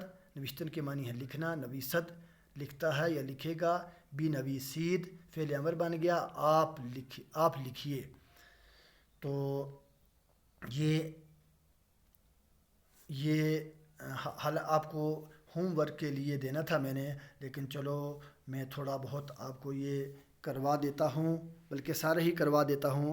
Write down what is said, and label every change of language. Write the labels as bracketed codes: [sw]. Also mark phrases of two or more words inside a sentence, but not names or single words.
[ur] نوشتن کے معنی ہے لکھنا، نویسد لکھتا ہے یا لکھے گا. بنویسید فعل امر بن گیا، آپ لکھیے. تو یہ حال آپ کو [en] home work [ur] کے لیے دینا تھا میں نے، لیکن چلو میں تھوڑا بہت آپ کو یہ کروا دیتا ہوں، بلکہ سارے ہی کروا دیتا ہوں.